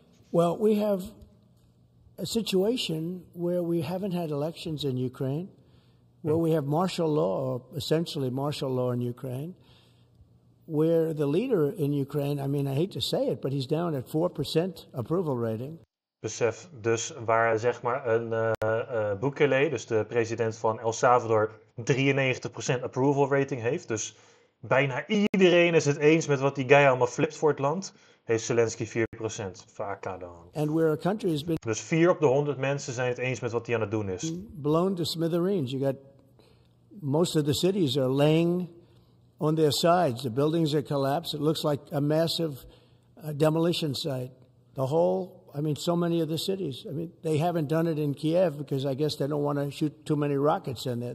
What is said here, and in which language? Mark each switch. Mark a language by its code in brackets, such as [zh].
[en] Well, we have a situation where we haven't had elections in Ukraine, where we have martial law, essentially martial law in Ukraine, where the leader in Ukraine, I hate to say it, but he's down at 4% approval rating. [nl] Besef, dus waar zeg maar een Bukele, dus de president van El Salvador, 93% approval rating heeft. Dus bijna iedereen is het eens met wat die guy allemaal flipt voor het land. Heeft Zelensky 4%. Vaak dan. [en] And where a country has been... [nl] Dus 4 op de 100 mensen zijn het eens met wat hij aan het doen is. [en] Blown to smithereens. You got most of the cities are laying on their sides. The buildings are collapsed. It looks like a massive demolition site. The whole, I mean, so many of the cities. I mean, they haven't done it in Kiev because I guess they don't want to shoot too many rockets in there.